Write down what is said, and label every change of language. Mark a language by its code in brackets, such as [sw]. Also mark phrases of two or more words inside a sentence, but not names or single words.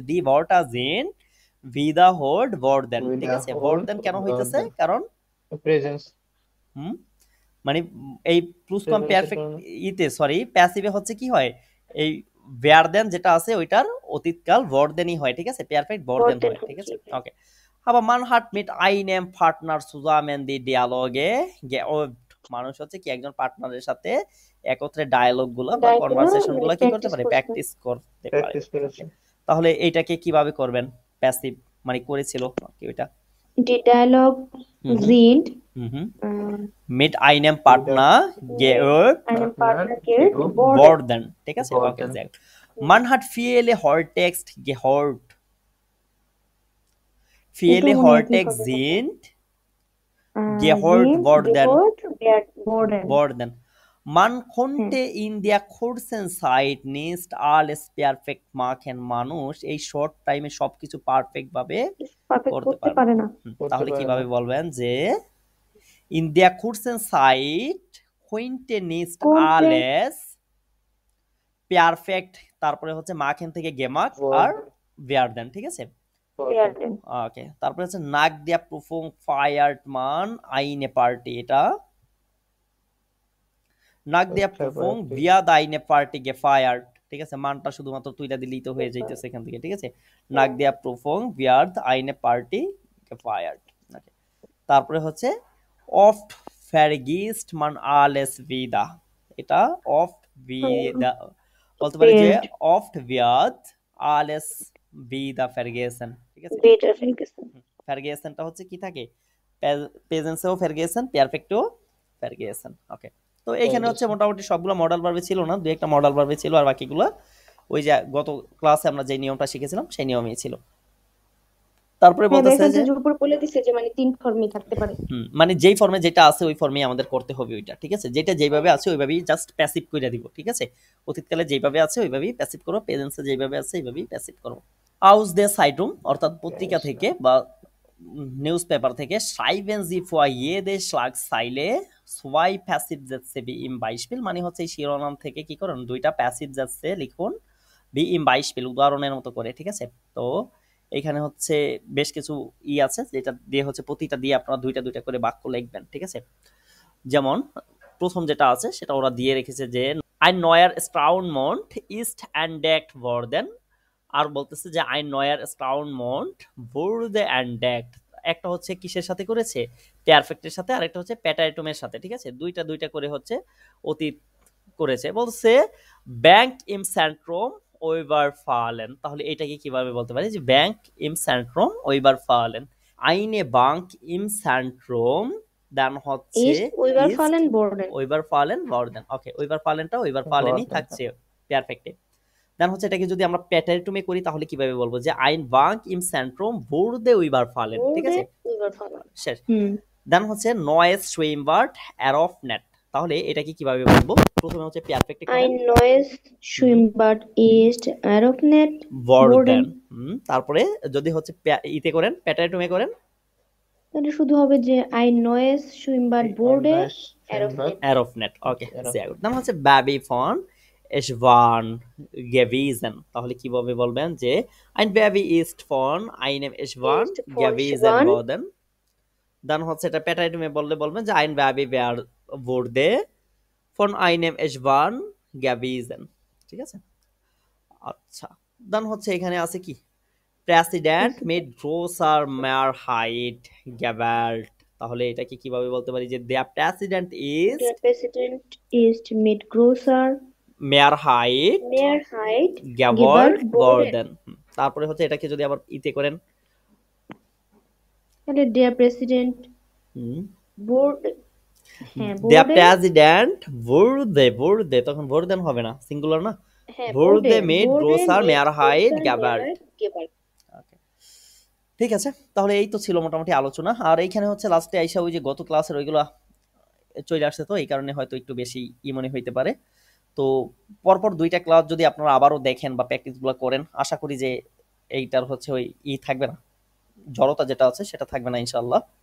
[bn] দি ভার্বটা [de] sind wiederholt werden, [bn] ঠিক আছে। ভার্ডেন কেন হইতেছে, কারণ প্রেজেন্স মানে এই [de] Plusquam Perfekt [bn] সরি প্যাসিভে হচ্ছে কি হয়, এই ভার্ডেন যেটা আছে ওইটার অতীতকাল ভার্ডেনই হয়, ঠিক আছে, [de] Perfekt werden [bn] হয়, ঠিক আছে, ওকে। [de] Aber man hat mit einem Partner zusammen die Dialoge geübt, [bn] মানুষ হচ্ছে কি একজন পার্টনারের সাথে একত্রে ডায়ালগ গুলো বা কনভারসেশন গুলো কি করতে পারে, প্র্যাকটিস করতে পারে। তাহলে এইটাকে কিভাবে করবেন, প্যাসিভ মানে করেছিল কি ওইটা, [de] die Dialogue sind mit einem Partner geübt worden, [bn] ঠিক আছে, ওকে। [de] Man hat viele Hörtext gehört, viele Hörtext sind gehört worden. Man konnte in der kurzen Zeit nicht alles perfekt machen, [bn] মানুষ এই [en] short time [bn] সবকিছু পারফেক্ট ভাবে করতে পারে না। তাহলে কিভাবে বলবেন যে [de] in der kurzen Zeit konnte nicht alles perfect, [bn] তারপরে হচ্ছে machen থেকে gemacht আর werden, ঠিক আছে, ওকে। তারপরে হচ্ছে [de] Nach der Prüfung feiert man eine Party, [bn] এটা [de] Nach der Prüfung wird eine Party gefeiert, [bn] ঠিক আছে, মানটা শুধুমাত্র তুইলা দিলেই তো হয়ে যাইতেছে এখান থেকে, ঠিক আছে। [de] Nach der Prüfung wird eine Party gefeiert, ওকে। [bn] তারপরে হচ্ছে [de] অফট vergisst man alles wieder, এটা oft wieder [bn] বলতে পারি যে [de] oft wird alles wieder vergessen, [bn] ঠিক আছে। বেটার ফেরগুসন vergessenটা হচ্ছে কি থাকে, প্রেজেন্সেও vergessen, পারফেক্টেও vergessen। ওকে, তো এখানে হচ্ছে মোটামুটি সবগুলো [en] modal verb [bn] ছিল না, দুই একটা [en] modal verb [bn] ছিল, আর বাকিগুলো ওই যে গত ক্লাসে আমরা যে নিয়মটা শিখেছিলাম সেই নিয়মই ছিল। তারপরে বলতেছে যে উপর বলে দিছে যে মানে তিন ফর্মই থাকতে পারে, মানে যেই ফর্মে যেটা আছে ওই ফর্মেই আমাদের করতে হবে ওইটা, ঠিক আছে। যেটা যেভাবে আছে ওইভাবেই জাস্ট প্যাসিভ কইরা দিব, ঠিক আছে। অতীতকালে যেভাবে আছে ওইভাবেই প্যাসিভ করো, প্রেজেন্সে যেভাবে আছে এইভাবেই প্যাসিভ করো। [de] aus der Zeitung [bn] অর্থাৎ পত্রিকা থেকে বা [en] news paper [bn] থেকে, [de] schreiben Sie vor jede Schlagzeile zwei Passivsätze wie im Beispiel, [bn] মানে হচ্ছে এই শিরোনাম থেকে কি করুন, দুইটা প্যাসিভ যাচ্ছে লিখুন, [de] wie im Beispiel [bn] উদাহরণের মতো করে, ঠিক আছে। তো এখানে হচ্ছে বেশ কিছু আছে যেটা দিয়ে হচ্ছে প্রতিটা দিয়ে আপনারা দুইটা দুইটা করে বাক্য লিখবেন, ঠিক আছে। যেমন প্রথম যেটা আছে সেটা ওরা দিয়ে রেখেছে যে [de] ein neuer Straußmond ist entdeckt worden, [bn] আর বলতেছে যে [de] ein neuer Straußmond wurde entdeckt, [bn] একটা হচ্ছে কিসের সাথে করেছে, পারফেক্টের সাথে, আর একটা হচ্ছে প্যাটাইটুমের সাথে, ঠিক আছে। দুইটা দুইটা করে হচ্ছে অতীত করেছে। [de] বলছে Bank im Zentrum überfallen, [bn] তাহলে এটাকে কিভাবে বলতে পারি যে [de] Bank im Zentrum überfallen, eine Bank im Zentrum, [bn] দেন হচ্ছে [de] überfallen worden. [bn] ওকে, ওইবারফালেনটা ওইবারফালেনই থাকছে পারফেক্টে। দেন হচ্ছে এটাকে যদি আমরা প্যাটাইটুমে করি তাহলে কিভাবে বলবো যে [de] ein Bank im Zentrum wurde überfallen, [bn] ঠিক আছে, শেষ। দেন হচ্ছে [de] neues Schwimmbad eröffnet, [bn] তাহলে এটাকে কিভাবে বলবো, প্রথমে হচ্ছে পারফেক্ট [de] ein neues Schwimmbad ist eröffnet worden, [bn] তারপরে যদি হচ্ছে ইতে করেন প্যাটাইটুমে করেন তাহলে শুধু হবে যে [de] ein neues Schwimmbad wurde eröffnet। ওকে, sehr gut। [bn] দেন হচ্ছে [de] baby von Schwan gewesen, [bn] তাহলে কিভাবে বলবেন যে [de] ein Baby ist von einem Schwan gewesen worden। [bn] দেন হচ্ছে এটা প্যাটাইটুমে বললে বলবেন যে [de] ein Baby wurde von einem Schwan gewesen, [bn] ঠিক আছে। আচ্ছা, দেন হচ্ছে এখানে আছে কি প্রেসিডেন্ট [de] mit großer Mehrheit gewählt, [bn] তাহলে এটাকে কিভাবে বলতে পারি যে [de] der Präsident ist mit großer Mehrheit gewählt worden। [bn] তারপরে হচ্ছে এটাকে যদি আবার ইতে করেন [de] তাহলে der Präsident wurde, der Präsident wurde, [bn] তখন wurden হবে না, সিঙ্গুলার না, [de] wurde mit großer Mehrheit gewählt। [bn] ঠিক আছে, তাহলে এই তো ছিল মোটামুটি আলোচনা। আর এইখানে হচ্ছে লাস্টে আইসা ওই যে গত ক্লাসের ওইগুলা চলে আসছে, তো এই কারণে হয়তো একটু বেশি মনে হইতে পারে। তো পরপর দুইটা ক্লাস যদি আপনারা আবারও দেখেন বা প্র্যাকটিসগুলো করেন, আশা করি যে এইটার হচ্ছে ওই থাকবে না, জড়তা যেটা আছে সেটা থাকবে না ইনশাআল্লাহ।